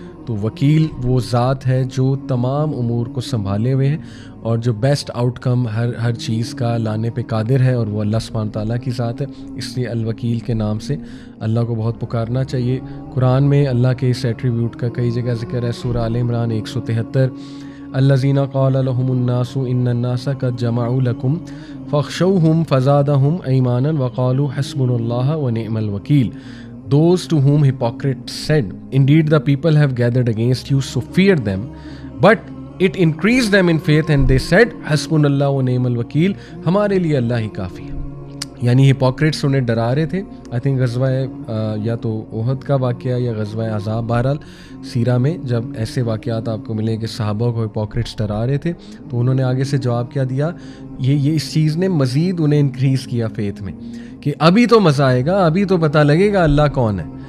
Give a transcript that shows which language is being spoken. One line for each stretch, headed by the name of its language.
Urdu: تو وکیل وہ ذات ہے جو تمام امور کو سنبھالے ہوئے ہے اور جو
English: best outcome
Urdu: ہر چیز کا لانے پہ قادر ہے, اور وہ اللہ سبحانہ تعالیٰ کی ذات ہے. اس لیے الوکیل کے نام سے اللہ کو بہت پکارنا چاہیے. قرآن میں اللہ کے اس ایٹریبیوٹ کا کئی جگہ ذکر ہے.
Arabic: سورہ آل عمران 173, الذین قال لهم الناس ان الناس قد جمعوا لكم فاخشوهم فزادهم ایمانا وقالوا حسبنا اللہ ونعم الوکیل.
English: Those to whom hypocrites said, indeed the people have gathered against you, so fear them. But it increased them in faith and they said,
Arabic: حسبنا و نعم الوکیل,
Urdu: ہمارے لیے اللہ ہی کافی ہے. یعنی ہپوکریٹس انہیں ڈرا رہے تھے.
English: I think
Urdu: غزوہ یا تو احد کا واقعہ یا غزوہ احزاب, بہرحال سیرہ میں جب ایسے واقعات آپ کو ملیں کہ صحابہ کو ہپوکریٹس ڈرا رہے تھے تو انہوں نے آگے سے جواب کیا دیا, یہ اس چیز نے مزید انہیں انکریز کیا فیتھ میں کہ ابھی تو مزہ آئے گا, ابھی تو پتہ لگے گا اللہ کون ہے.